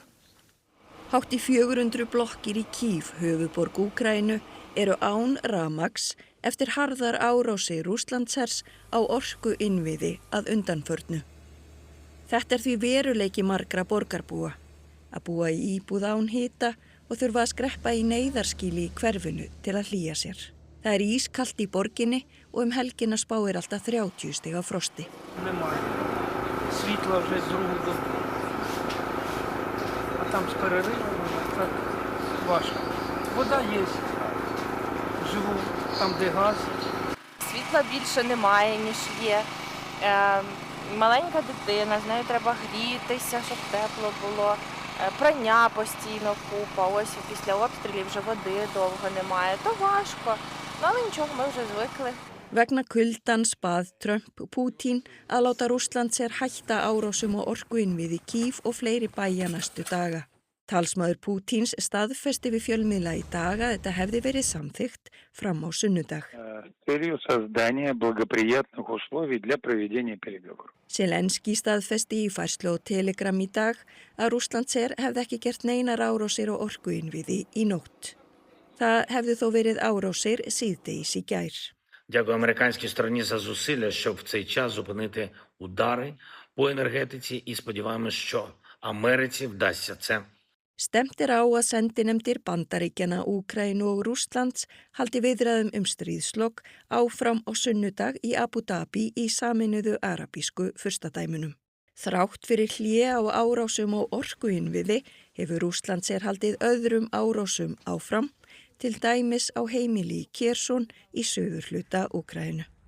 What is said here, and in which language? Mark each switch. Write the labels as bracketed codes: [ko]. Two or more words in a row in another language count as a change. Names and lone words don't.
[is] Hátt í 400 blokkir í Kív, höfuðborg Úkraínu, eru án rafmagns eftir harðar árásir Rússlandshers á orkuinnviði að undanförnu. Þetta er því veruleiki margra borgarbúa. Að búa í íbúð án hita og þurfa að skreppa í neyðarskýli í hverfinu til að hlýja sér. Það er ískalt í borginni og helgina spáir alltaf 30 stiga frosti. [uk] Там с переривом, так важко. Вода є. Живу там, де газ. Світла більше немає, ніж є. Маленька дитина, з нею треба грітися, щоб тепло було. Прання постійно купа. Ось після обстрілів вже води довго немає. То важко. Але нічого, ми вже звикли. [is] Vegna kuldans bað Trump Putin að láta Rússland hætta árásum á orkuinnviði Kív og fleiri bæja næstu daga. Talsmaður Pútins staðfesti við fjölmiðla í dag að þetta hefði verið samþykkt fram á sunnudag. Zelenski staðfesti í færslu á Telegram í dag að Rússland hefði ekki gert neinar árásir á orkuinnviði í nótt. Það hefði þó verið árásir síðdegis í gær. [uk] Дякую американській стороні за зусилля, щоб в цей час зупинити удари по енергетиці і сподіваємось, що Америці вдасться це. [is] Stemt á að sendinefndir Bandaríkjanna, Úkraínu og Rússlands haldi viðræðum stríðslok áfram á sunnudag í Abu Dhabi í Sameinuðu arabísku furstadæmunum. Þrátt fyrir hlé á árásum á orkuinnviði hefur Rússland haldið öðrum árásum áfram, til dæmis á heimili í Kherson í suðurhluta Úkraínu.